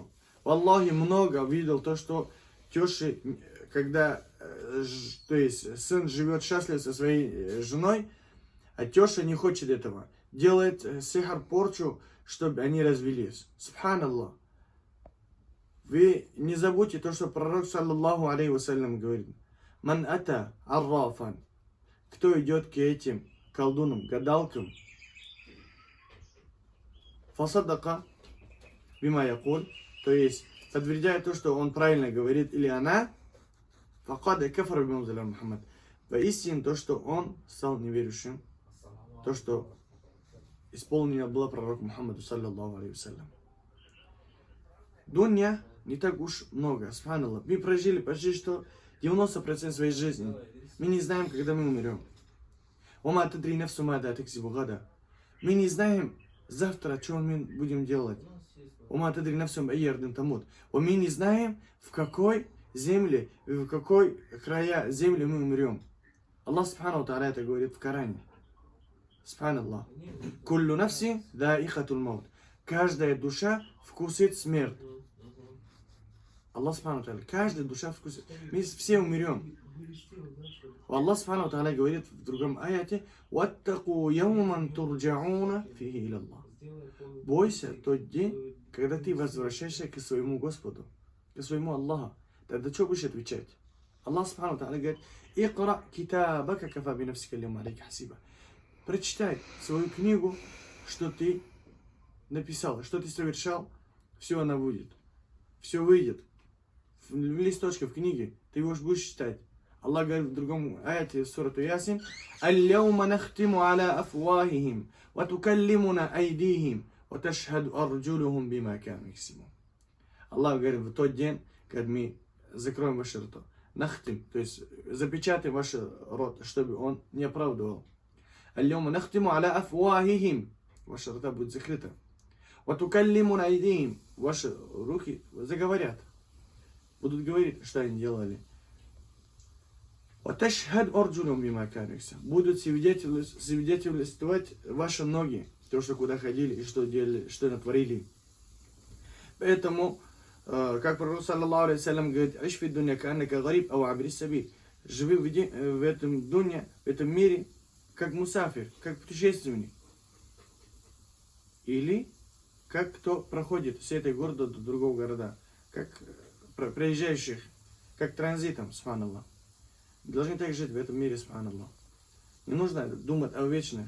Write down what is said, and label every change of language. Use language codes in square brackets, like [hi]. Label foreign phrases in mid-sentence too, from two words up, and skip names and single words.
[ru] В Аллахе много видел то, что тещи, когда то есть сын живет счастливо со своей женой, а теща не хочет этого, делает сихр, порчу, чтобы они развелись. Субханаллах. Вы не забудьте то, что пророк, [ar] صلى الله عليه وسلم, [ru] говорит. [ar] من أتى عرافا. [ru] Кто идет к этим колдунам, гадалкам? [ar] فصدقه بما يقول. [ru] То есть, подтверждая то, что он правильно говорит, или она, [ar] فقد كفر بما أنزل محمد. [ru] Воистину то, что он стал неверующим. То, что исполнено было пророк Мухаммаду, [ar] صلى الله عليه وسلم. [ru] Дунья не так уж много, субханаллах. Мы прожили почти что 90% своей жизни. Мы не знаем, когда мы умрем. [ar] وما تدري نفس ماذا تكسب غدا. [ru] Мы не знаем завтра, что мы будем делать. [ar] وما تدري نفس بأي أرض تموت. [ru] Мы не знаем, в какой земли, в какой края земли мы умрем. [ar] الله سبحانه وتعالى [ru] это говорит в Коране. Субханаллах. [ar] كل نفس ذائقة الموت. [ru] Каждая душа вкусит смерть. [ar] الله سبحانه وتعالى. [ru] Каждая душа вкусит. Мы все умрем. [ar] الله سبحانه وتعالى [ru] говорит в другом аяте: [ar] «واتقوا يوما ترجعون فيه إلى الله». [ru] Бойся тот день, когда ты возвращаешься к своему Господу, к своему Аллаху. Тогда что будешь отвечать? [ar] الله سبحانه وتعالى говорит: «اقرأ كتابك كفى بنفسك اليوم عليك حسيبا». [ru] Прочитай свою книгу, что ты написал, что ты совершал, все она будет. Все выйдет. В листочке, в книге, ты его будешь читать. Аллах говорит в другом аяте сурату Ясин: [ar] «اليوم نختم على أفواههم وتكلمنا أيديهم وتشهد أرجلهم بما كانوا يكسبون». [ru] Аллах говорит, в тот день, когда мы закроем ваше рот, нахтим, то есть запечатаем ваш рот, чтобы он не оправдывал. [ar] «اليوم نختم على أفواههم», [ru] ваша рта будет закрыта. [ar] «وتكلمنا أيديهم», [ru] ваши руки заговорят, будут говорить, что они делали. Будут свидетельствовать ваши ноги, то, что куда ходили и что делали, что натворили. Поэтому, как пророк [ar] صلى الله عليه وسلم говорит: «عش في الدنيا كأنك غريب أو عابر سبيل». [ru] Живи в этом дунья, в этом мире, как мусафир, как путешественник. Или как кто проходит с этой города до другого города, как проезжающих, как транзитом, субханаллах. Должны так жить в этом мире, субханаллах. Не нужно думать о вечных.